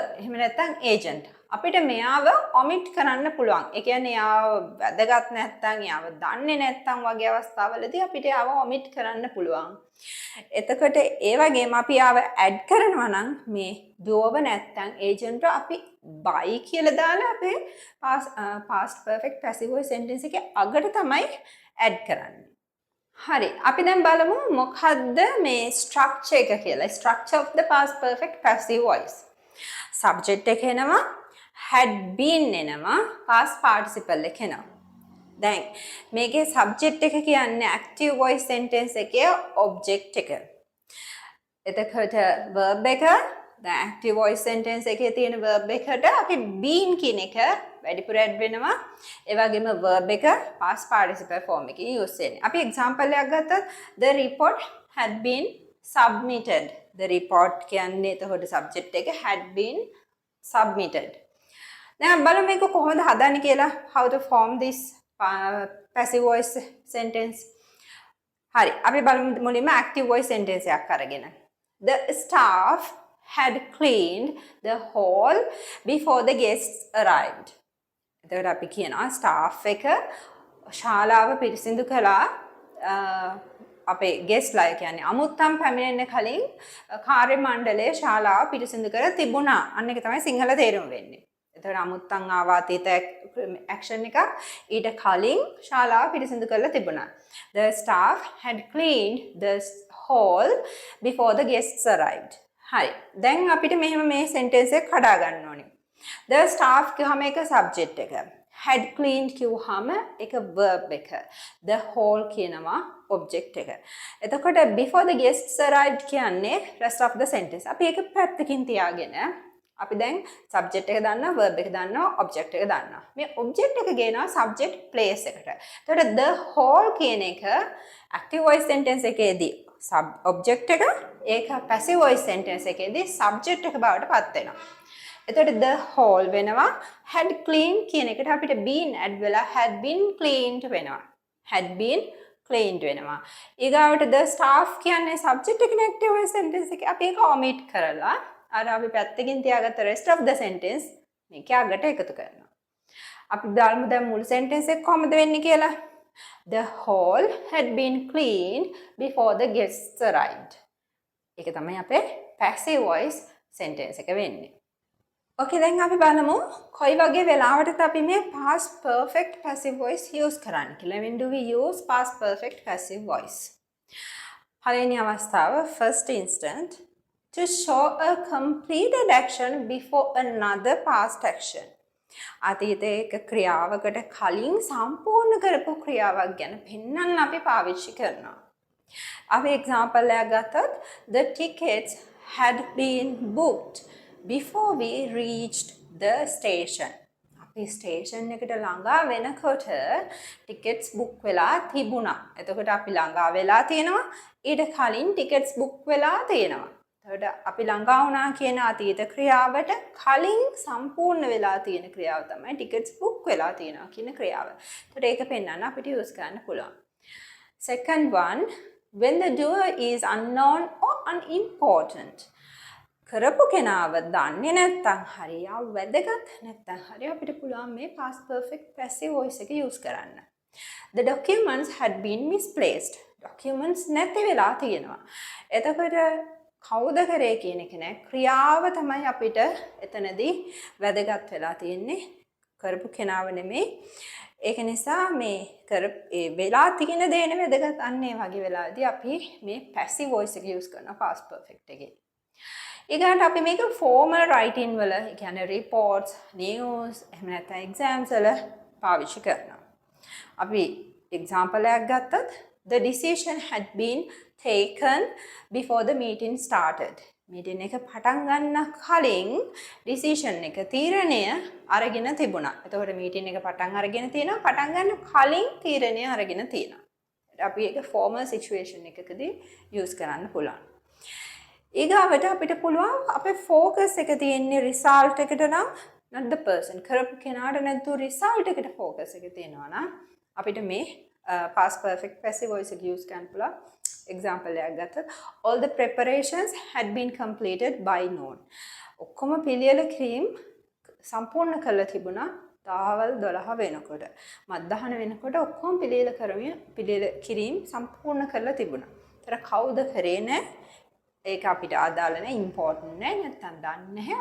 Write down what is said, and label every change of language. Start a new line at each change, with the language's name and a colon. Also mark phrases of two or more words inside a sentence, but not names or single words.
Sinhala: එහෙම නැත්නම් agent. අපිට මෙයාව omit කරන්න පුළුවන්. ඒ කියන්නේ යාව වැදගත් නැත්නම් යාව දන්නේ නැත්නම් වගේ අවස්ථාවලදී අපිට යාව omit කරන්න පුළුවන්. එතකොට ඒ වගේම අපි යාව add කරනවා නම් මේ doer නැත්නම් agent අපි by කියලා දාලා අපේ
English: past perfect passive voice sentence
Sinhala: එකේ අගට තමයි add කරන්නේ. හරි. අපි දැන් බලමු මොකද්ද මේ structure එක කියලා.
English: structure of the past perfect passive voice.
Sinhala: subject එක එනවා
English: had been
Sinhala: එනවා
English: past participle
Sinhala: එක එනවා. දැන් මේකේ subject එක කියන්නේ
English: active voice sentence
Sinhala: එකේ object එක. එතකොට verb එක දැන්
English: active voice sentence
Sinhala: එකේ තියෙන verb එකට අපි been කියන එක වැඩිපුර add වෙනවා. ඒ වගේම verb එක
English: past participle form
Sinhala: එකේ use වෙන්නේ. අපි example එකක් ගත්තොත්
English: the report had been submitted. the report
Sinhala: කියන්නේ එතකොට subject එක
English: had been submitted.
Sinhala: දැන් බලමු මේක කොහොමද හදන්නේ කියලා.
English: how to form this passive voice sentence.
Sinhala: හරි. අපි බලමු මුලින්ම active voice sentence එකක් අරගෙන.
English: The staff had cleaned the hall before the guests arrived.
Sinhala: එතකොට අපි කියනවා staff එක ශාලාව පිරිසිදු කළා අපේ guest ලා කියන්නේ අමුත්තම් පැමිණෙන්න කලින් කාර්ය මණ්ඩලයේ ශාලාව පිරිසිදු කර තිබුණා. අන්න ඒක තමයි සිංහල තේරුම වෙන්නේ. එතකොට අමුත්තම් ආවා අතීත action එක ඊට කලින් ශාලාව පිරිසිදු කරලා තිබුණා.
English: The staff had cleaned the hall before the guests arrived.
Sinhala: හරි. දැන් අපිට මෙහෙම මේ sentence එක කඩා ගන්න ඕනේ.
English: The staff
Sinhala: කියවම එක subject එක.
English: had cleaned
Sinhala: කියවම එක verb එක.
English: The hall
Sinhala: කියනවා object එක. එතකොට
English: before the guests arrived කියන්නේ rest of the sentence.
Sinhala: අපි ඒක පැත්තකින් තියාගෙන අපි දැන් subject එක දන්නවා verb එක දන්නවා object එක දන්නවා. මේ object එක ගේනවා
English: subject place
Sinhala: එකට. එතකොට
English: the whole
Sinhala: කියන එක
English: active voice sentence
Sinhala: එකේදී object එක ඒක
English: passive voice sentence
Sinhala: එකේදී subject එක බවට පත් වෙනවා. එතකොට
English: the whole
Sinhala: වෙනවා
English: had cleaned
Sinhala: කියන එකට අපිට been add වෙලා
English: had been cleaned
Sinhala: වෙනවා.
English: had been cleaned
Sinhala: වෙනවා. ඊගාවට
English: the staff
Sinhala: කියන්නේ subject එකනේ
English: active voice sentence
Sinhala: එකේ අපි ඒක omit කරලා අර අපි පැත්තකින් තියාගත්ත
English: rest of the sentence
Sinhala: මේක අගට එකතු කරනවා. අපි බලමු දැන් මුළු sentence එක කොහොමද වෙන්නේ කියලා.
English: The hall had been cleaned before the guests arrived.
Sinhala: ඒක තමයි අපේ
English: passive voice sentence
Sinhala: එක වෙන්නේ. Okay, දැන් අපි බලමු කොයි වගේ වෙලාවටද අපි මේ
English: past perfect passive voice
Sinhala: use කරන්නේ කියලා.
English: When do we use past perfect passive voice?
Sinhala: පළවෙනි අවස්ථාව
English: first instant to show a completed action before another past action.
Sinhala: අතීතයේ එක ක්‍රියාවකට කලින් සම්පූර්ණ කරපු ක්‍රියාවක් ගැන පෙන්වන්න අපි පාවිච්චි කරනවා. අපි example එකක් ගත්තොත්
English: the tickets had been booked before we reached the station.
Sinhala: අපි station එකට ළඟා වෙනකොට
English: tickets book
Sinhala: වෙලා තිබුණා. එතකොට අපි ළඟා වෙලා තියෙනවා ඊට කලින්
English: tickets book
Sinhala: වෙලා තියෙනවා. එතකොට අපි ළඟා වුණා කියන අතීත ක්‍රියාවට කලින් සම්පූර්ණ වෙලා තියෙන ක්‍රියාව තමයි
English: tickets book
Sinhala: වෙලා තියෙනවා කියන ක්‍රියාව. එතකොට ඒක පෙන්වන්න අපිට යූස් කරන්න පුළුවන්.
English: Second one, when the doer is unknown or unimportant.
Sinhala: කරපු කෙනාව දන්නේ නැත්නම් හරි යා වැදගත් නැත්නම් හරි අපිට පුළුවන් මේ
English: past perfect passive voice
Sinhala: එක use කරන්න.
English: The documents had been misplaced.
Sinhala: Documents නැති වෙලා තියෙනවා. එතකොට කවුද කරේ කියන එක නෑ ක්‍රියාව තමයි අපිට එතනදී වැදගත් වෙලා තියෙන්නේ කරපු කෙනාව නෙමෙයි. ඒක නිසා මේ වෙලා තියෙන දේ නෙමෙයි වැදගත් අන්නේ වගේ වෙලාවදී අපි මේ
English: passive voice
Sinhala: එක use කරනවා
English: past perfect
Sinhala: එකේ. ඊගාට අපි මේක
English: formal writing
Sinhala: වල කියන්නේ reports, news, එහෙම නැත්නම් exams වල පාවිච්චි කරනවා. අපි example එකක් ගත්තත්
English: the decision had been taken before the meeting started.
Sinhala: meeting එක පටන් ගන්න කලින් decision එක තීරණය අරගෙන තිබුණා. එතකොට meeting එක පටන් අරගෙන තියෙනවා පටන් ගන්න කලින් තීරණය අරගෙන තියෙනවා. අපි ඒක
English: formal situation
Sinhala: එකකදී use කරන්න පුළුවන්. ඊගාවට අපිට පුළුවන් අපේ focus එක තියෙන්නේ result එකට නම්
English: not the person.
Sinhala: කරපු කෙනාට නැතු result එකට focus එක තියෙනවා නම් අපිට මේ
English: past perfect passive voice
Sinhala: එක use කරන්න පුළුවන්. example එකක් ගත්තොත්
English: all the preparations had been completed by noon.
Sinhala: ඔක්කොම පිළියෙල කිරීම සම්පූර්ණ කරලා තිබුණා තාවල් 12 වෙනකොට. මධ්‍යහන වෙනකොට ඔක්කොම පිළියෙල කිරීම සම්පූර්ණ කරලා තිබුණා. ඒතර කවුද කරේ නැහැ? ඒක අපිට ආදාළ නැහැ, important නැහැ, නැත්තම් දන්නේ නැහැ.